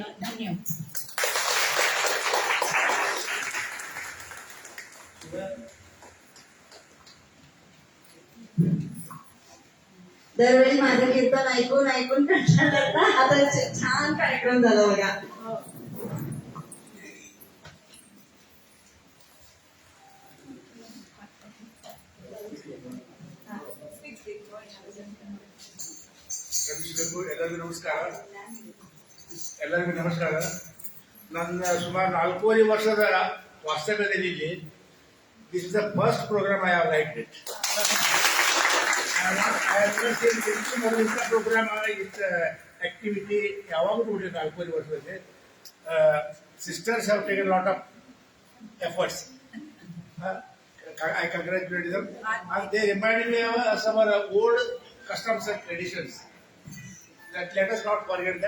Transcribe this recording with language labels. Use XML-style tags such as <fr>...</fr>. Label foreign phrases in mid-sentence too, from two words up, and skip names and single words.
<mr>धन्यवाद. दरवेळी माझं कीर्तन ऐकून ऐकून कंटाळा येतो. आता छान कार्यक्रम झाला बघा.</mr> <kn>ಎಲ್ಲರಿಗೂ ನಮಸ್ಕಾರ. ನನ್ನ ಸುಮಾರು 4 ವರ್ಷದ ವಾಸ್ತವ್ಯದಲ್ಲಿ</kn> <en>this is the first program I have liked it.</en> <kn>ಇಂಥ</kn> <en>program it activity</en> <kn>ಯಾವಾಗಲೂ ನೋಡಿದೆ 4 ವರ್ಷದಲ್ಲಿ.</kn> <en>sisters have taken lot of efforts. I congratulate them. And they reminded me of some of our old customs and traditions. That let us not forget that.</en>